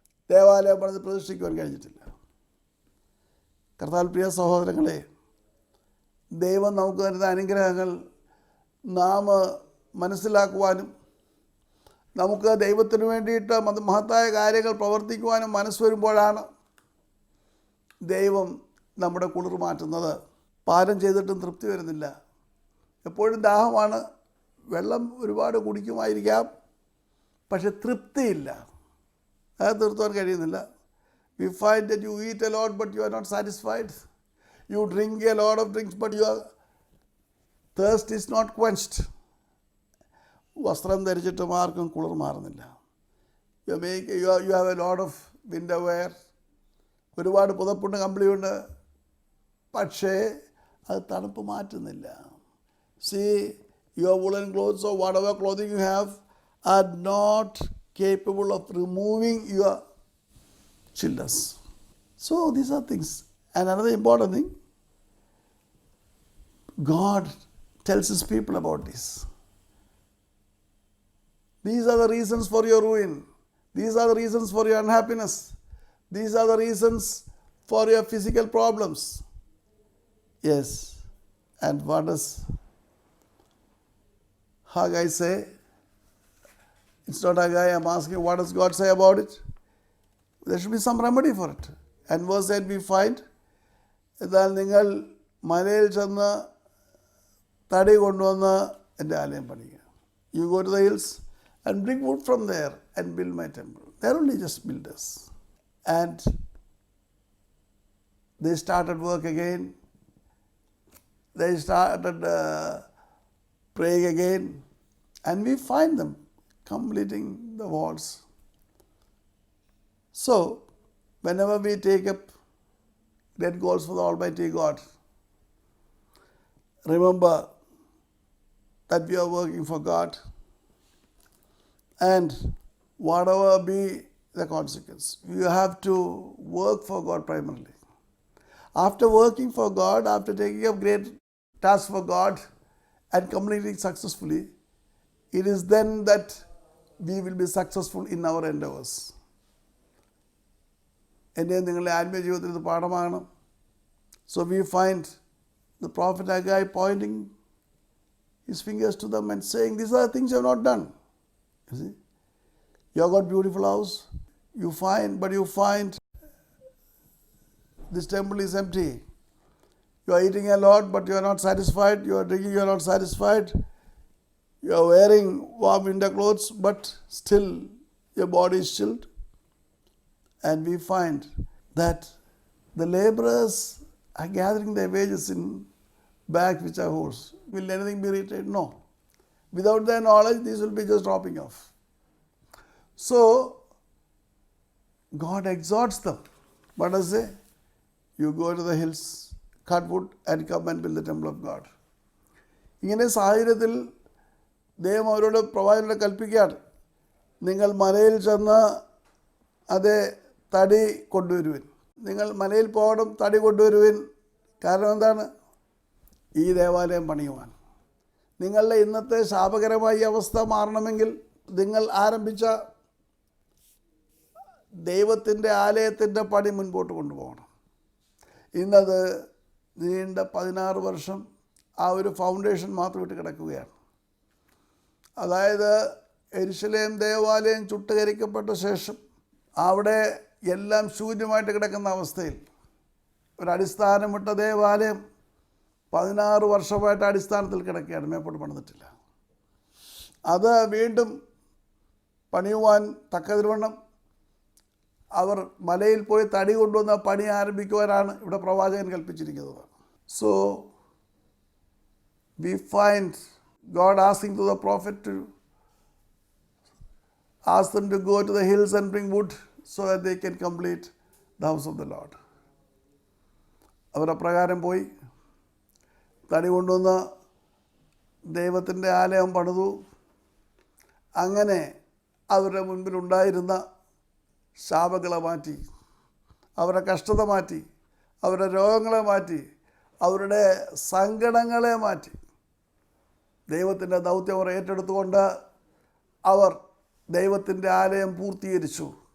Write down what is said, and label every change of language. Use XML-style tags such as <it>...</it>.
<ml>ദേവാലയം പണിത് പ്രതിഷ്ഠിക്കുവാൻ കഴിഞ്ഞിട്ടില്ല. കർത്താവിൽ പ്രിയ സഹോദരങ്ങളെ, ദൈവം നമുക്ക് തരുന്ന അനുഗ്രഹങ്ങൾ നാം മനസ്സിലാക്കുവാനും നമുക്ക് ദൈവത്തിന് വേണ്ടിയിട്ട് മഹത്തായ കാര്യങ്ങൾ പ്രവർത്തിക്കുവാനും മനസ്സ് വരുമ്പോഴാണ് ദൈവം നമ്മുടെ കുളിർ മാറ്റുന്നത്. പാനം ചെയ്തിട്ടും തൃപ്തി വരുന്നില്ല. എപ്പോഴും ദാഹമാണ്, വെള്ളം ഒരുപാട് കുടിക്കുമായിരിക്കാം, പക്ഷെ തൃപ്തിയില്ല. അത് തീർത്തുവാൻ കഴിയുന്നില്ല.</ml> <en>We find that you eat a lot but you are not satisfied. You drink a lot of drinks but your thirst is not quenched.</en> <ml>വസ്ത്രം ധരിച്ചിട്ടും ആർക്കും കുളിർ മാറുന്നില്ല.</ml> <en>You have a lot of winter wear.</en> <ml>ഒരുപാട് പുതപ്പുണ്ട്, കമ്പിളിയുണ്ട്, പക്ഷേ അത് തണുപ്പ് മാറ്റുന്നില്ല.</ml> <en>See, your woolen clothes or whatever clothing you have are not capable of removing your chillness. So these are things. And another important thing, God tells his people about this. These are the reasons for your ruin. These are the reasons for your unhappiness. These are the reasons for your physical problems. Yes. And what does Haggai say? It's not Haggai, I'm asking, what does God say about it? There should be some remedy for it. And verse 8 we find</en> <ml>എന്നാൽ നിങ്ങൾ മലയിൽ ചെന്ന് തടി കൊണ്ടുവന്ന് എൻ്റെ ആലയം പണിയുക.</ml> <en>You go to the hills and bring wood from there and build my temple. They are only just builders. And they started work again. They started praying again. And we find them completing the walls. So, whenever we take up great goals for the Almighty God, remember that we are working for God, and whatever be the consequence, you have to work for God primarily. After working for God, after taking up great tasks for God and completing successfully, it is then that we will be successful in our endeavors.</en> <ml>എൻ്റെയും നിങ്ങളുടെ ആത്മീയ ജീവിതത്തിൽ ഇത് പാഠമാണ്.</ml> <en>So we find the prophet Haggai pointing his fingers to them and saying, these are the things you have not done. You see, you have got beautiful house, you find this temple is empty. You are eating a lot, but you are not satisfied. You are drinking, you are not satisfied. You are wearing warm winter clothes, but still your body is chilled. And we find that the laborers are gathering their wages in bags which are holes. Will anything be retained? No. Without their knowledge, these will be just dropping off. So, God exhorts them. What does he say? You go to the hills, cut wood and come and build the temple of God.</en> <ml>ഇങ്ങനെ സാഹചര്യത്തിൽ ദൈവം അവരോട് പ്രവാചകനോട് കൽപ്പിക്കുകയാണ്, നിങ്ങൾ മലയിൽ ചെന്ന് അതേ തടി കൊണ്ടുവരുവിൻ. നിങ്ങൾ മലയിൽ പോകണം, തടി കൊണ്ടുവരുവിൻ. കാരണം എന്താണ്? ഈ ദേവാലയം പണിയുവാൻ. നിങ്ങളുടെ ഇന്നത്തെ ശാപകരമായ ഈ അവസ്ഥ മാറണമെങ്കിൽ നിങ്ങൾ ആരംഭിച്ച ദൈവത്തിൻ്റെ ആലയത്തിൻ്റെ പണി മുൻപോട്ട് കൊണ്ടുപോകണം. ഇന്നത് നീണ്ട 16 വർഷം ആ ഒരു ഫൗണ്ടേഷൻ മാത്രം ഇട്ട് കിടക്കുകയാണ്. അതായത് യെരുശലേം ദേവാലയം ചുട്ടുകരിക്കപ്പെട്ട ശേഷം അവിടെ എല്ലാം ശൂന്യമായിട്ട് കിടക്കുന്ന അവസ്ഥയിൽ ഒരടിസ്ഥാനമിട്ട ദേവാലയം 16 വർഷമായിട്ട് അടിസ്ഥാനത്തിൽ കിടക്കുകയാണ്, മേപ്പോട്ട് പണിതിട്ടില്ല. അത് വീണ്ടും പണിയുവാൻ തക്കതിരുവണ്ണം അവർ മലയിൽ പോയി തടി കൊണ്ടുവന്ന പണി ആരംഭിക്കുവാനാണ് ഇവിടെ പ്രവാചകൻ കൽപ്പിച്ചിരിക്കുന്നത്.</ml> <en>So we find God asking to the prophet to ask them to go to the hills and bring wood so that they can complete the house of the Lord.</en> <ml>അവർ അപ്രകാരം പോയി തടി കൊണ്ടുവന്ന് ദൈവത്തിൻ്റെ ആലയം പണിതു. അങ്ങനെ അവരുടെ മുൻപിലുണ്ടായിരുന്ന ശാപങ്ങളെ മാറ്റി, അവരുടെ കഷ്ടത മാറ്റി, അവരുടെ രോഗങ്ങളെ മാറ്റി, അവരുടെ സങ്കടങ്ങളെ മാറ്റി ദൈവത്തിൻ്റെ ദൗത്യം അവർ ഏറ്റെടുത്തുകൊണ്ട് അവർ ദൈവത്തിൻ്റെ ആലയം പൂർത്തീകരിച്ചു.</ml>